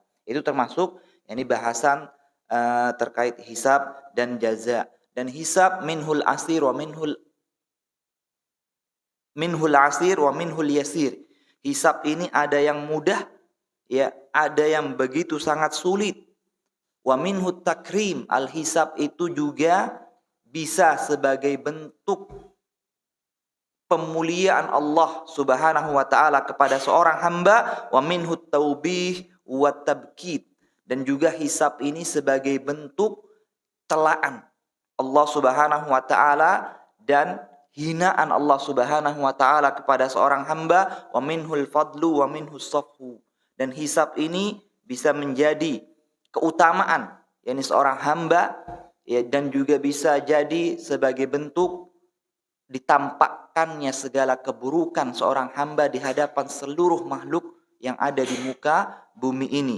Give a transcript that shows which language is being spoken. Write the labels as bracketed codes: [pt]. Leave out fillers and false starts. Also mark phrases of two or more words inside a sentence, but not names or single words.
[id] Itu termasuk bahasan terkait hisab dan jaza. [ar] Dan حساب منه العسير ومنه العسير ومنه اليسير. [id] Hisab ini ada yang mudah, ya, ada yang begitu sangat sulit. [ar] ومنه التكريم, [id] al-hisab itu juga bisa sebagai bentuk pemuliaan [ar] الله سبحانه وتعالى [id] kepada seorang hamba, [ar] ومنه التوبيخ والتبكيت, [id] dan juga hisab ini sebagai bentuk telaan [ar] الله سبحانه وتعالى [id] dan hinaan [ar] الله سبحانه وتعالى [id] kepada seorang hamba, [ar] ومنه الفضل ومنه الصفح. [id] Dan hisab ini bisa menjadi keutamaan seorang hamba, ya, dan juga bisa jadi sebagai bentuk ditampakkannya segala keburukan seorang hamba di hadapan seluruh makhluk yang ada di muka bumi ini.